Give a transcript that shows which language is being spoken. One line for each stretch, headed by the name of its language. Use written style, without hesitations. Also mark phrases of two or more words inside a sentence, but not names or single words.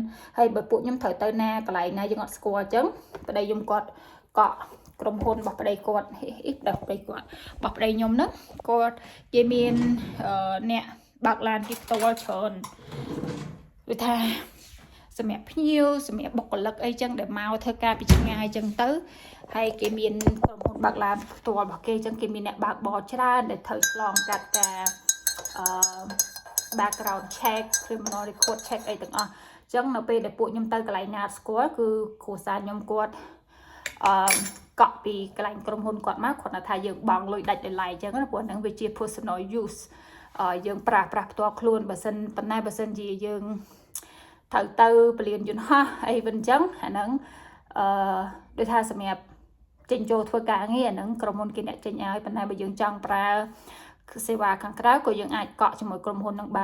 Khmer: ហើយបើពួកខ្ញុំត្រូវទៅណាកន្លែងណាយើងអត់ស្គាល់អញ្ចឹងប្តីខ្ញុំគាត់កក់ក្រុមហ៊ុនរបស់ប្តីគាត់របស់ប្តីខ្ញុំហ្នឹងគាត់គេមានអ្នកបើកឡានគេផ្ទាល់ច្រើនគឺថាសម្រាប់ភ្ញៀវសម្រាប់បុគ្គលិកអីចឹងដែលមកធ្វើការពីឆ្ងាយចឹងទៅហើយគេមានក្រុមហ៊ុនបើកឡានផ្ទាល់របស់គេចឹងគេមានអ្នកបើកបរច្រើនដែលត្រូវឆ្លងកាត់ការ
English: background check criminal record check
Khmer: អីទាំងអស់ចឹងនៅពេលដែលពួកខ្ញុំទៅកន្លែងណាស្គាល់គឺគ្រួសារខ្ញុំគាត់កក់ពីកន្លែងក្រុមហ៊ុនគាត់មកគាត់ថាយើងបង់លុយដាច់ដោយឡែកចឹងណាព្រោះហ្នឹងវាជា
English: personal use
Khmer: យើងប្រាស់ផ្ទាល់ខ្លួនបើសិនជាយើងត្រូវទៅ ពលានយន្តហោះអីវិញចឹងអាហ្នឹងដូចថាសម្រាប់ចេញចូលធ្វើការងារអាហ្នឹងក្រុមហ៊ុនគេអ្នកចេញឲ្យប៉ុន្តែបើយើងចង់ប្រើសេវាខាងក្រៅក៏យើងអាចកក់ជាមួយក្រុមហ៊ុននឹង